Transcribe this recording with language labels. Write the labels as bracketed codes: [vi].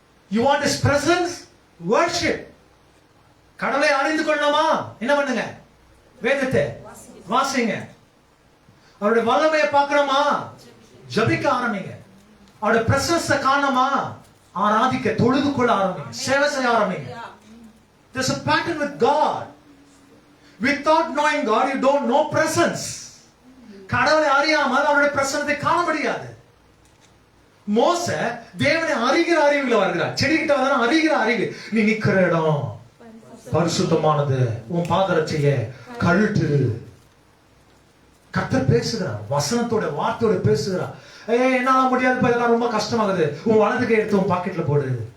[en] You want His presence? Worship. [ta] கடவுளை அறிந்து கொள்ளணுமா? என்ன பண்ணுங்க? வேதத்தை வாசிங்க. அவருடைய வல்லமையை பார்க்கணுமா? ஜபிக்க ஆரம்பிங்க. அவருடைய பிரசன்ஸை காணணுமா? ஆராதிக்க, தொழுது கொள்ள ஆரம்பிங்க, சேவை செய்ய ஆரம்பிங்க. [en] There's a pattern with God. Without knowing God, you don't know presence. [ta] கடவுளை அறியாமல் அவருடைய பிரசன்னத்தை காண முடியாது. மோசே தேவனை அறிகிற அறிவுல வருகிறார். செடி கிட்ட வந்தா அறிகிற அறிவு. நீ நிக்கிற இடம் பரிசுத்தமானது, உன் பாதரட்சைய கழுட்டு. கர்த்தர் பேசுகிறார், வசனத்தோட வார்த்தையோட பேசுகிறார். என்னால முடியாது, இதெல்லாம் ரொம்ப கஷ்டமாகுது, உன் வலது கை எடுத்து உன் பாக்கெட்ல போடு.